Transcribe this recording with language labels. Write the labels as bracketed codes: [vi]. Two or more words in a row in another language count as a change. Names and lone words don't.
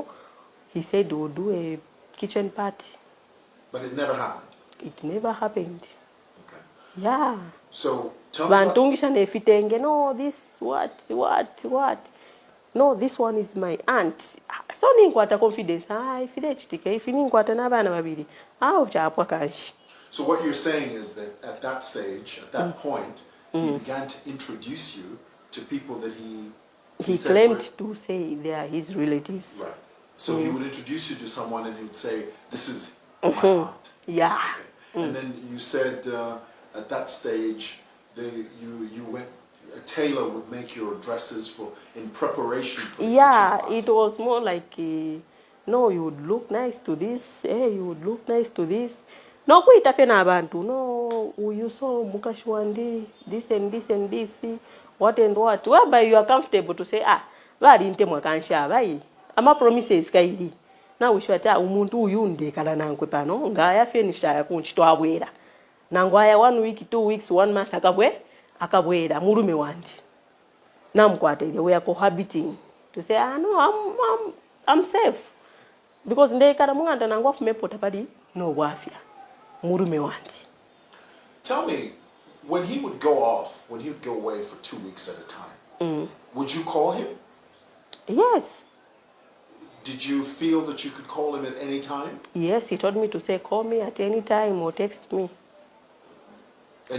[en] He said we'll do a kitchen party. But it never happened. It never happened. Okay. Yeah. So tell me about... No, this what? No, this one is my aunt. [bem] So ninkwata confidence. If ninkwata n'abaana babiri. Kyapwa kanshi. [en] So what you're saying is that at that stage, at that point, he began to introduce you to people that he claimed to say they are his relatives. Right. So he would introduce you to someone and he would say, this is my aunt. Yeah. Okay. And then you said at that stage, you went, a tailor would make your dresses in preparation for the kitchen party. It was more like, no, you would look nice to this, you would look nice to this. No, [bem] kuita fena abantu, [en] no, you saw mukashwandi, this and this and this, what and what. Whereby you are comfortable to say, [bem] bali ntemwa kansha, bai. Ama promises kaidi. Na wishwata umuntu uyunde kala nankwe pano, ngaya finisha ya kunchito abwera. Nangwaya 1 week, 2 weeks, 1 month akabwera, murume wandi. Namkwate, [en] we are cohabiting. To say, no, I'm safe. [bem] Because nde kala munganda nangwa fumepota padi, no wafia. Murume wandi. [en] Tell me, when he would go off, when he would go away for 2 weeks at a time, would you call him? Yes. Did you feel that you could call him at any time? Yes, he told me to say, call me at any time or text me. And